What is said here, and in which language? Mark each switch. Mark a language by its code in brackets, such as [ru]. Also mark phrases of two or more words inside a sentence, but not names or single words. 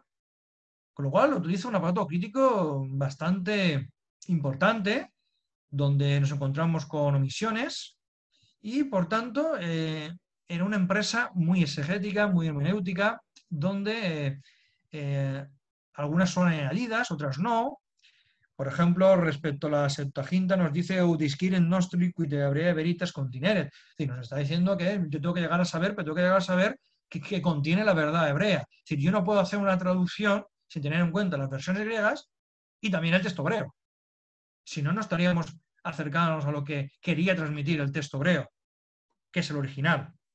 [es] Con lo cual utiliza un aparato crítico bastante importante, donde nos encontramos con omisiones y, por tanto, era una empresa muy exegética, muy hermenéutica, donde algunas son añadidas, otras no. Por ejemplo, respecto a la Septuaginta nos dice [la] Udisquiren nostri quid hebrea veritas contineret. [es] Es decir, nos está diciendo que yo tengo que llegar a saber, pero tengo que llegar a saber que contiene la verdad hebrea. Es decir, yo no puedo hacer una traducción sin tener en cuenta las versiones griegas y también el texto hebreo. Si no, no estaríamos acercándonos a lo que quería transmitir el texto hebreo, que es el original.